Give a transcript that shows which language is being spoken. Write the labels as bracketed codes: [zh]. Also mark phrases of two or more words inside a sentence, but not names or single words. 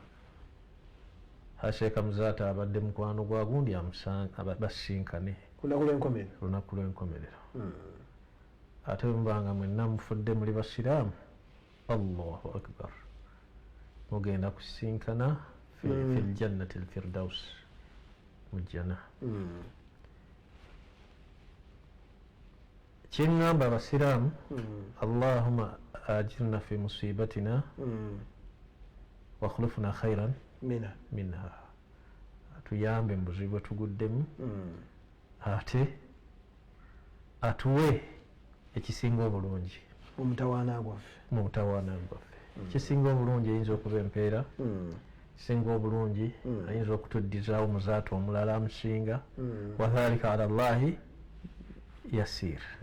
[lg] Sheikh Muzaata abadde mukwano gwa gundi basinkane lunaku lw'enkomerero. Ate mubanga mwenna mufudde muli basiraamu, [ar] الله أكبر, [lg] mugenda kusinkana [ar] في الجنة الفردوس [lg] mujjana. Kyeŋŋamba abasiraamu, [ar] اللهم أجرنا في مصيبتنا واخلفنا خيرا منها, [lg] tuyambe mu buzibu bwe tuguddemu ate atuwe ekisinga obulungi omutawaana gwaffe mu butawaana bwaffe. Ekisinga obulungi eyinza okuba empeera, ekisinga obulungi ayinza okutuddizaawo muzaata omulala amusinga, [ar] وذلك على الله يسير.